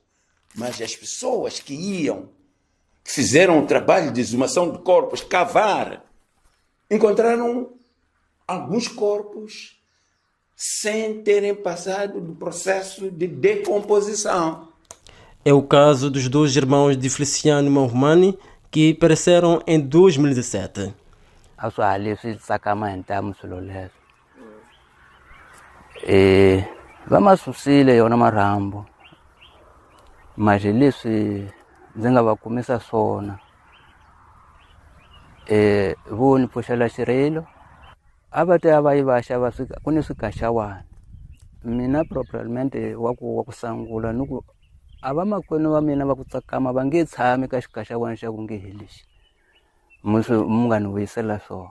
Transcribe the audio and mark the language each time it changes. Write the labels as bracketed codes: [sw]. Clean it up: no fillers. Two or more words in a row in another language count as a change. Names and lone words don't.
[pt] Mas as pessoas que fizeram o trabalho de exumação de corpos, cavar, encontraram alguns corpos sem terem passado do processo de decomposição. É o caso dos 2 irmãos de Feliciano Mahumani, que pereceram em 2017. [ts] Vamos susile yona marambo. Mas leswi ndzi nga va kumisa swona vo ni pfuxela xirilo a va te a va yi va xava ku ni swikaxawani mina propermente wa ku sangula ni ku a va makwenu va mina va ku tsakama va nge tshami ka xikaxawani xa ku nge helixi mu nga ni vuyisela swona.